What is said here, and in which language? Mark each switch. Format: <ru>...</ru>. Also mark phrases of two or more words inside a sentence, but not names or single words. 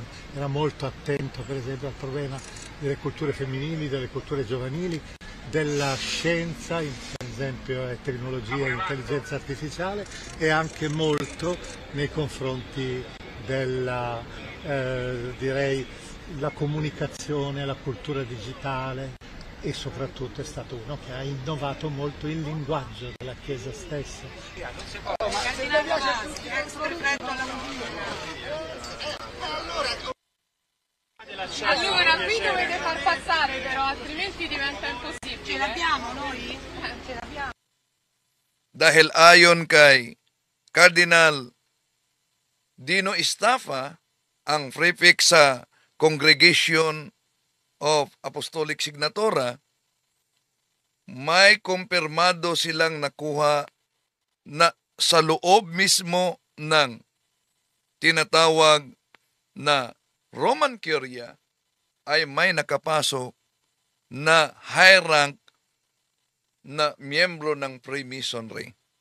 <it>Era molto attento per esempio al problema delle culture femminili, delle culture giovanili, della scienza, per esempio tecnologia e intelligenza artificiale, e anche molto nei confronti della, direi, la comunicazione, la cultura digitale, e soprattutto è stato uno che ha innovato molto il linguaggio della Chiesa stessa. Allora, qui dovete far passare però, altrimenti diventa impossibile. Ce l'abbiamo noi? Ce l'abbiamo.</it> <tl>Dahil ayon kay Cardinal Dino Estafa, ang prefect sa Congregation of Apostolic Signatura, may kumpirmado silang nakuha na sa loob mismo ng tinatawag na Roman Curia ay may nakapasok na</tl> <en>high rank</en> <tl>na miyembro ng Freemasonry.</tl>